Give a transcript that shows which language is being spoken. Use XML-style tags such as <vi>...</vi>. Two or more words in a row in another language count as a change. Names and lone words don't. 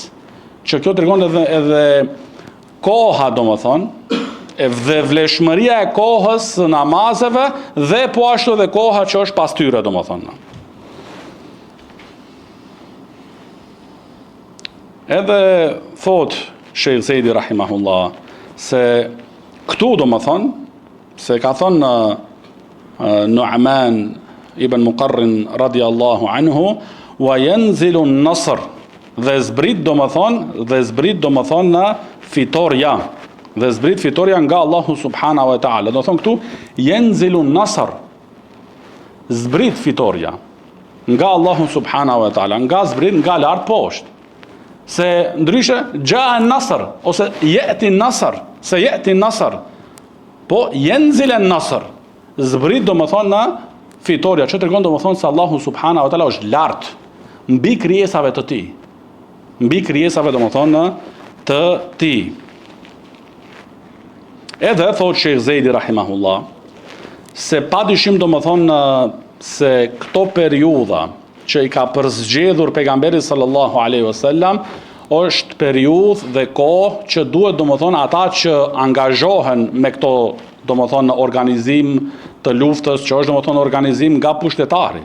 <sq>Që kjo tregon edhe koha domethënë dhe vlefshmëria e kohës së namazeve dhe po ashtu edhe koha që është pas tyre domethënë. Edhe thot Sheikh Zejdi rahimahullah se këtu domethënë se ka thënë Nu'man ibn Muqarrin</sq> <ar>رضي الله عنه وينزل النصر</ar> <sq>dhe zbrit domethënë në fitoria. Dhe zbrit fitoria nga Allahu</sq> <ar>سبحانه وتعالى.</ar> <sq>Do thonë këtu,</sq> <ar>ينزل النصر,</ar> <sq>zbrit fitoria nga Allahu</sq> <ar>سبحانه وتعالى,</ar> <sq>nga zbrit, nga lart poshtë. Se ndryshe,</sq> <ar>جاء النصر, ose يأتي النصر, se يأتي النصر, po ينزل النصر,</ar> <sq>zbrit domethënë në fitoria, që tregon domethënë se Allahu</sq> <ar>سبحانه وتعالى</ar> <sq>është lart mbi krijesave të tij. Mbi krijesave domethënë të tij. Edhe thot Sheikh Zejdi rahimahullah se padyshim domethënë se këto periudha që i ka përzgjedhur pejgamberi</sq> <ar>صلى الله عليه وسلم</ar> <sq>është periudhë dhe kohë që duhet domethënë ata që angazhohen me këto domethënë organizim të luftës, që është domethënë organizim nga pushtetari.</sq>